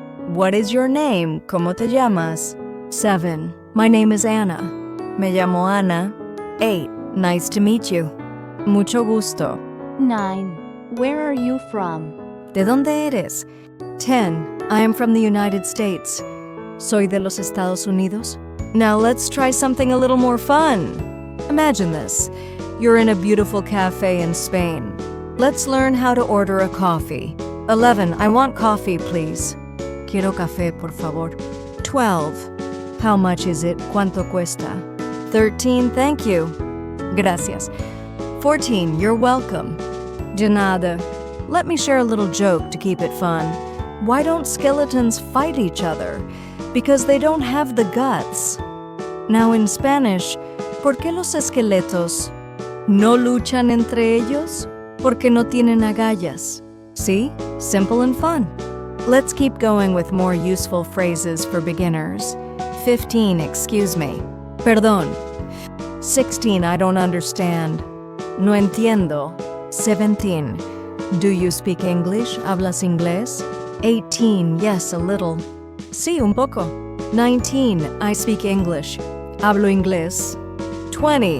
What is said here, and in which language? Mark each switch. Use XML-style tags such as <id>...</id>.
<en>What is your name?</en> <es>¿Cómo te llamas?</es> <en>7. My name is Anna.</en> <es>Me llamo Ana.</es> <en>8. Nice to meet you.</en> <es>Mucho gusto.</es> <en>9. Where are you from?</en> <es>¿De dónde eres? 10.</es> <en>I am from the United States.</en> <es>Soy de los Estados Unidos.</es> <en>Now let's try something a little more fun. Imagine this. You're in a beautiful cafe in Spain. Let's learn how to order a coffee. 11. I want coffee, please.</en> <es>Quiero café, por favor.</es> <en>12. How much is it?</en> <es>¿Cuánto cuesta?</es> <en>13. Thank you.</en> <es>Gracias.</es> <en>14. You're welcome.</en> <es>De nada.</es> <en>Let me share a little joke to keep it fun. Why don't skeletons fight each other? Because they don't have the guts. Now in Spanish,</en> <es>¿por qué los esqueletos no luchan entre ellos? Porque no tienen agallas.</es> <en>See? Simple and fun. Let's keep going with more useful phrases for beginners. 15. Excuse me.</en> <es>Perdón.</es> <en>16. I don't understand.</en> <es>No entiendo.</es> <en>17. Do you speak English?</en> <es>¿Hablas inglés?</es> <en>18. Yes, a little.</en> <es>Sí, un poco.</es> <en>19. I speak English.</en> <es>Hablo inglés.</es> <en>20.</en>